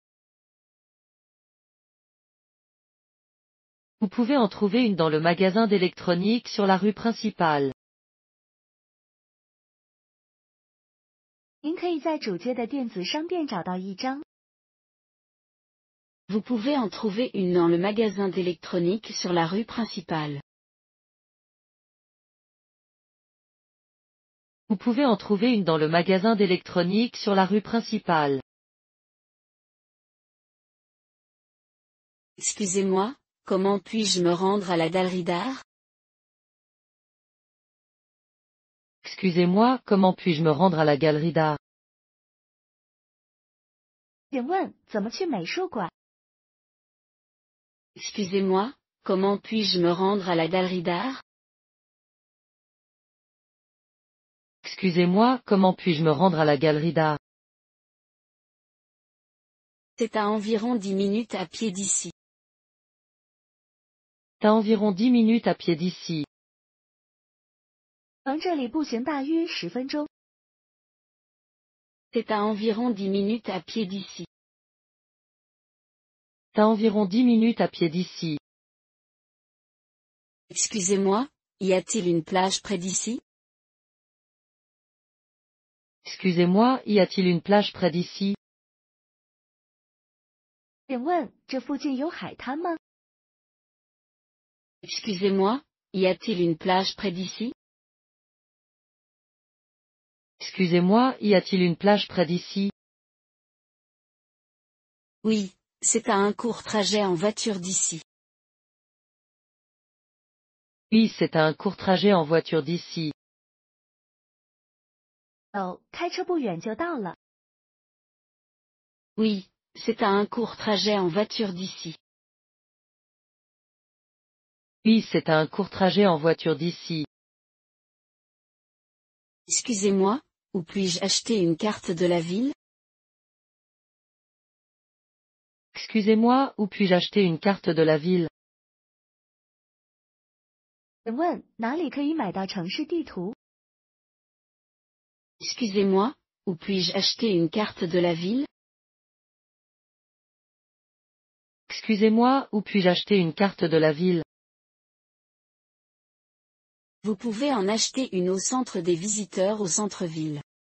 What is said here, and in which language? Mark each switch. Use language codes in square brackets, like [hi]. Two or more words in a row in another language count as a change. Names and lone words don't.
[fr] Vous pouvez en trouver une dans le magasin d'électronique sur la rue principale. [zh] 您可以在主街的电子商店找到一张。 [fr] Vous pouvez en trouver une dans le magasin d'électronique sur la rue principale. Vous pouvez en trouver une dans le magasin d'électronique sur la rue principale. Excusez-moi, comment puis-je me rendre à la galerie d'art? Excusez-moi, comment puis-je me rendre à la galerie d'art? [zh] 请问怎么去美术馆？ [fr] Excusez-moi, comment puis-je me rendre à la galerie d'art? Excusez-moi, comment puis-je me rendre à la galerie d'art? C'est à environ 10 minutes à pied d'ici. C'est à environ 10 minutes à pied d'ici. [zh] 从这里步行大约10分钟。 [fr] C'est à environ 10 minutes à pied d'ici. C'est à environ 10 minutes à pied d'ici. Excusez-moi, y a-t-il une plage près d'ici? Excusez-moi, y a-t-il une plage près d'ici? [zh] 请问这附近有海滩吗？ [fr] Excusez-moi, y a-t-il une plage près d'ici? Excusez-moi, y a-t-il une plage près d'ici? Oui, c'est à un court trajet en voiture d'ici. Oui, c'est à un court trajet en voiture d'ici. [zh] 开车不远就到了。 [fr] Oui, c'est à un court trajet en voiture d'ici. Oui, c'est à un court trajet en voiture d'ici. Excusez-moi, où puis-je acheter une carte de la ville? Excusez-moi, où puis-je acheter une carte de la ville? [zh] 请问哪里可以买到城市地图？ [fr] Excusez-moi, où puis-je acheter une carte de la ville? Excusez-moi, où puis-je acheter une carte de la ville? Vous pouvez en acheter une au centre des visiteurs au centre-ville.